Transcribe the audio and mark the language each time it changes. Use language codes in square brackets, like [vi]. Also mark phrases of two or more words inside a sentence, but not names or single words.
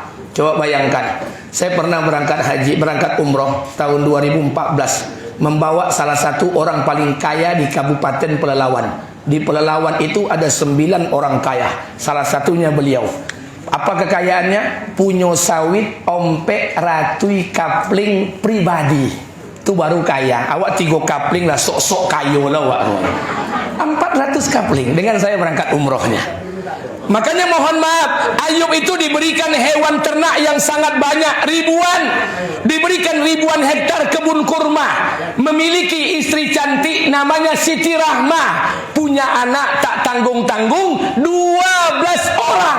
[id] Coba bayangkan, saya pernah berangkat umroh tahun 2014, membawa salah satu orang paling kaya di Kabupaten Pelalawan. Di Pelalawan itu ada 9 orang kaya, salah satunya beliau. Apa kekayaannya? Punya sawit, [min] ompek, ratui, [id] kapling pribadi. Itu baru kaya. Awak 3 kapling lah, [min] sok-sok kayo lah awak. [id] 400 kapling dengan saya berangkat umrohnya. Makanya mohon maaf, Ayub itu diberikan hewan ternak yang sangat banyak, ribuan. Diberikan ribuan hektar kebun kurma. Memiliki istri cantik namanya Siti Rahmah. Punya anak tak tanggung-tanggung 12 orang.